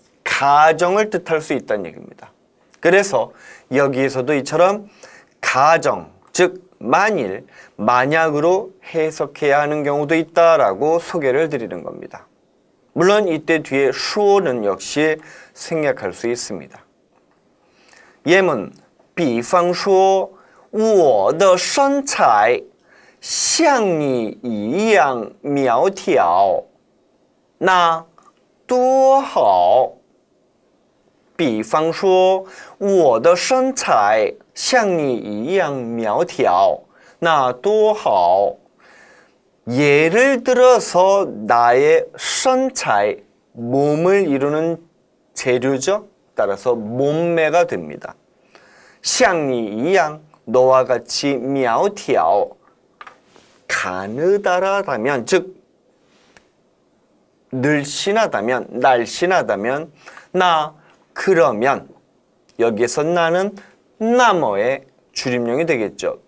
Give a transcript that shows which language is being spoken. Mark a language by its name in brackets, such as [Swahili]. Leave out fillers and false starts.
[Korean] 가정을 뜻할 수 있다는 얘기입니다. 그래서 여기에서도 이처럼 가정, 즉 만일, 만약으로 해석해야 하는 경우도 있다라고 소개를 드리는 겁니다. 물론 이때 뒤에 수어는 역시 생략할 수 있습니다. [Chinese] 예문, 比方说我的身材像你一样苗条，那多好。比方说我的身材像你一样苗条，那多好。 [Korean] 예를 들어서 나의身材, 몸을 이루는 재료죠. 따라서 몸매가 됩니다. [Chinese] 像你一样, [Korean] 너와 같이 苗条, 가느다라다면, 즉 늘씬하다면, 날씬하다면, 나 그러면 여기에서 나는 나머의 줄임명이 되겠죠.